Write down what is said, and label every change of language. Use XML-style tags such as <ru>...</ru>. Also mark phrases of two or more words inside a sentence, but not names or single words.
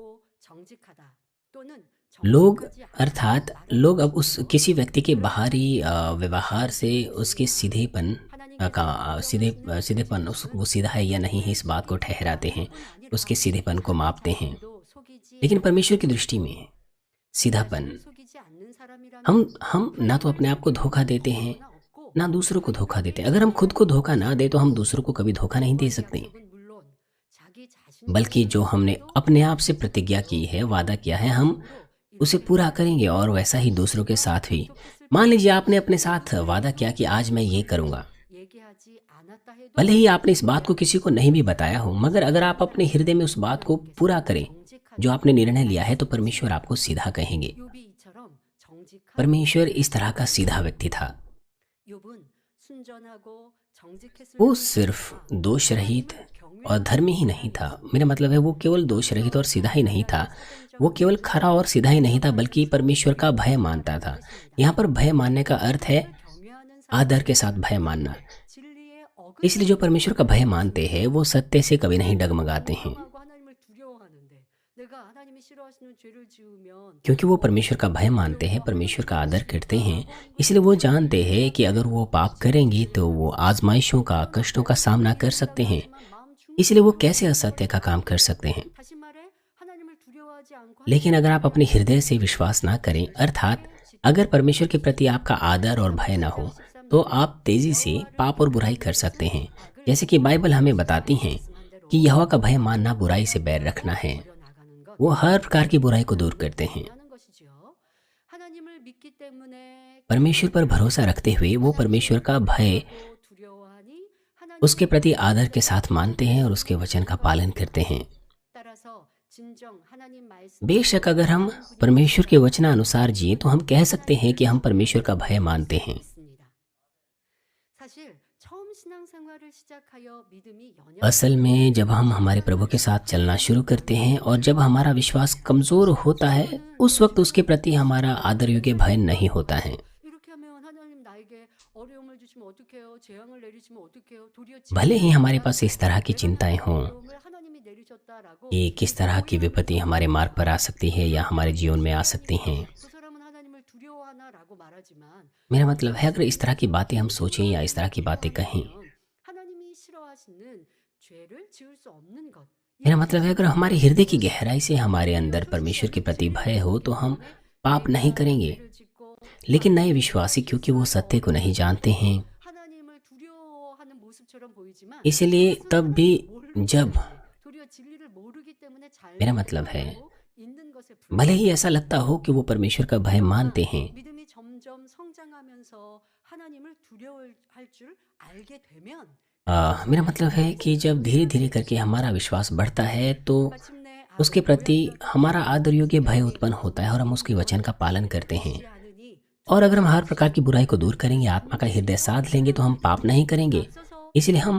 <hi>लोग अब उस किसी व्यक्ति के बाहरी व्यवहार से उसके सीधेपन वो सीधा है या नहीं है इस बात को ठहराते हैं, उसके सीधेपन को मापते हैं। लेकिन परमेश्वर की दृष्टि में सीधापन।</hi> <ko>자신을 속이지 않는 사람이라면</ko> <hi>हम ना तो अपने आप को धोखा देते हैं, ना दूसरों को धोखा देते हैं। अगर हम खुद को धोखा ना दें तो हम दूसरों को कभी धोखा नहीं दे</hi> <ko>이번</ko> <hi>सकते।</hi> <ko>약속은 물론 자기 자신과</ko> <hi>बल्कि जो हमने अपने आप से प्रतिज्ञा की है, वादा किया है, हम उसे पूरा करेंगे और वैसा ही दूसरों के साथ भी। मान लीजिए आपने अपने साथ वादा किया कि आज मैं ये करूँगा।</hi> <ko>얘기하지 않았다 해도</ko> <hi>भले ही आपने इस बात को किसी को नहीं भी बताया हो, मगर अगर आप अपने हृदय में उस बात को पूरा करें जो आपने निर्णय लिया है, तो परमेश्वर आपको सीधा कहेंगे।</hi> <ko>욥이 이처럼 정직한</ko> <hi>परमेश्वर इस तरह का सीधा व्यक्ति था।</hi> <ko>욥은 순전하고 정직했을</ko> <hi>वो</hi> <ko>뿐</ko> <hi>सिर्फ दोष रहित</hi> <ko>경외</ko> <hi>और धर्मी ही नहीं था। मेरा मतलब है वो केवल दोष रहित और सीधा ही नहीं था, वो केवल खरा और सीधा ही नहीं था, बल्कि परमेश्वर का भय मानता था। यहाँ पर भय मानने का अर्थ है</hi> <ko>경외하는</ko> <hi>आदर के साथ भय मानना।</hi> <ko>진리에</ko> <hi>इसलिए जो परमेश्वर का भय मानते हैं वो सत्य से कभी नहीं डगमगाते हैं,</hi> <ko>하고 하나님을 두려워하는데 내가 하나님이 싫어하시는 죄를 지으면</ko> <hi>क्योंकि वो परमेश्वर का भय मानते हैं, परमेश्वर का आदर करते हैं। इसलिए वो जानते हैं कि अगर वो पाप करेंगे तो वो आजमाइशों का, कष्टों का सामना कर सकते हैं।</hi> <ko>마음 중</ko> <hi>इसलिए वो कैसे असत्य का काम कर सकते हैं।</hi> <ko>다시 말해 하나님을 두려워하지 않고</ko> <hi>लेकिन अगर आप अपने हृदय से विश्वास ना करें, अर्थात अगर परमेश्वर के प्रति आपका आदर और भय ना हो, तो आप तेजी से पाप और बुराई कर सकते हैं। जैसे कि बाइबल हमें बताती है कि यहोवा का भय मानना बुराई से बैर रखना है।</hi> <ko>나가는 것</ko> <hi>वो हर प्रकार की बुराई को दूर करते हैं।</hi> <ko>하는 것이지요. 하나님을 믿기 때문에</ko> <hi>परमेश्वर पर भरोसा रखते हुए वो परमेश्वर का भय</hi> <ko>두려워하니 하나님</ko> <hi>उसके प्रति आदर के साथ मानते हैं और उसके वचन का पालन करते हैं।</hi> <ko>따라서 진정 하나님 말씀</ko> <hi>बेशक अगर हम परमेश्वर के वचनानुसार जिए तो हम कह सकते हैं कि हम परमेश्वर का भय मानते हैं।</hi> <ko>있습니다. 사실 처음 신앙생활을 시작하여 믿음이</ko> <hi>असल में जब हम हमारे प्रभु के साथ चलना शुरू करते हैं और जब हमारा विश्वास कमज़ोर होता है, उस वक्त उसके प्रति हमारा आदर योग्य भय नहीं होता है।</hi> <ko>이렇게 하면 하나님 나에게 어려움을 주시면 어떡해요? 재앙을 내리시면 어떡해요? 도리어</ko> <hi>भले ही हमारे पास इस तरह की चिंताएं हों</hi> <ko>어려움을 하나님이 내리셨다라고</ko> <hi>कि किस तरह की विपत्ति हमारे मार्ग पर आ सकती है या हमारे जीवन में आ सकती हैं।</hi> <ko>그 사람은 하나님을 두려워하나라고 말하지만</ko> <hi>मेरा मतलब है अगर इस तरह की बातें हम सोचें या इस तरह की बातें कहें,</hi> <ko>하나님이 싫어하시는 죄를 지을 수 없는 것.</ko> <hi>मेरा मतलब है अगर हमारे हृदय की गहराई से हमारे अंदर परमेश्वर के प्रति भय हो तो हम पाप नहीं करेंगे।</hi> <ko>죄를 짓고</ko> <hi>लेकिन नए विश्वासी क्योंकि वो सत्य को नहीं जानते हैं,</hi> <ko>하나님을 두려워하는 모습처럼 보이지만</ko> <hi>इसलिए तब भी जब</hi> <ko>도리어 진리를 모르기 때문에 잘</ko> <hi>मेरा मतलब है</hi> <ko>있는 것에</ko> <hi>भले ही ऐसा लगता हो कि वो परमेश्वर का भय मानते हैं,</hi> <ko>믿음이 점점 성장하면서 하나님을 두려워할 줄 알게 되면</ko> <hi>मेरा मतलब है कि जब धीरे धीरे करके हमारा विश्वास बढ़ता है तो</hi> <ko>마침내</ko> <hi>उसके प्रति हमारा आदर योग्य भय उत्पन्न होता है और हम उसके वचन का पालन करते हैं।</hi> <ko>아지 않으니</ko> <hi>और अगर हम हर प्रकार की बुराई को दूर करेंगे, आत्मा का हृदय साध लेंगे, तो हम पाप नहीं करेंगे। इसलिए हम</hi>